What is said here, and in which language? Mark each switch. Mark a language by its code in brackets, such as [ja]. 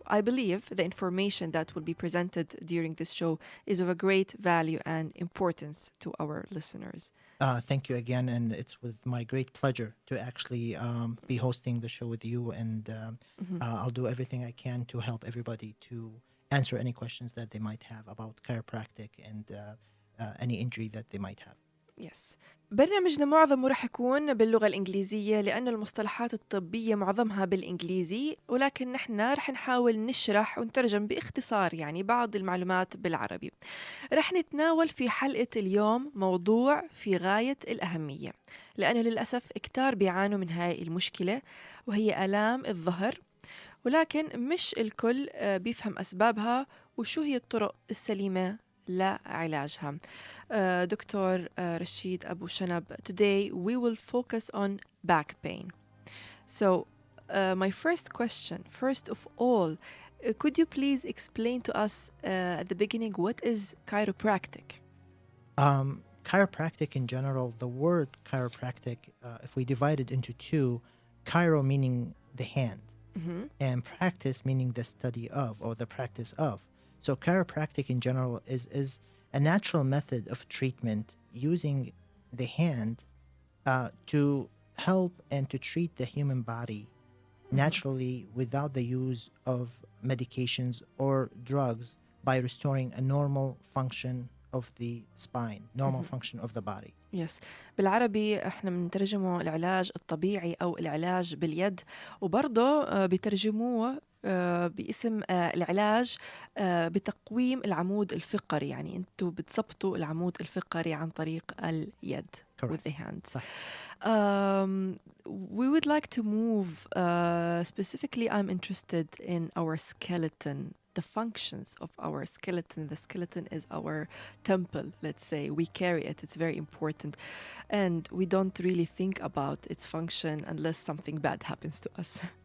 [en] I believe the information that will be presented during this show is of a great value and importance to our listeners. Thank you again, and it's with my great pleasure to actually be hosting the show with you, and I'll do everything I can to help everybody to answer any questions that they might have about chiropractic and any injury that they might have. Yes. [ar] برنامجنا معظمه رح يكون باللغة الإنجليزية لأن المصطلحات الطبية معظمها بالإنجليزي، ولكن نحن رح نحاول نشرح ونترجم باختصار يعني بعض المعلومات بالعربي. رح نتناول في حلقة اليوم موضوع في غاية الأهمية، لأنه للأسف كتار بيعانوا من هاي المشكلة، وهي آلام الظهر، ولكن مش الكل بيفهم أسبابها وشو هي الطرق السليمة لعلاجها. [en] Doctor رشيد أبو شنب, today we will focus on back pain. So my first question, first of all, could you please explain to us at the beginning what is chiropractic? Chiropractic in general, the word chiropractic, if we divide it into two, chiro meaning the hand, and practice meaning the study of or the practice of. So chiropractic in general is a natural method of treatment using the hand to help and to treat the human body naturally without the use of medications or drugs by restoring a normal function of the spine, normal function of the body. Yes. [ar] بالعربي احنا بنترجمه العلاج الطبيعي أو العلاج باليد، وبرضه بيترجموه باسم العلاج بتقويم العمود الفقري، يعني انتوا بتظبطوا العمود الفقري عن طريق اليد. [en] Correct. With the hand. [ar] صح. [en] We would like to move specifically, I'm interested in our skeleton, the functions of our skeleton. The skeleton is our temple, let's say. We carry it, it's very important, and we don't really think about its function unless something bad happens to us.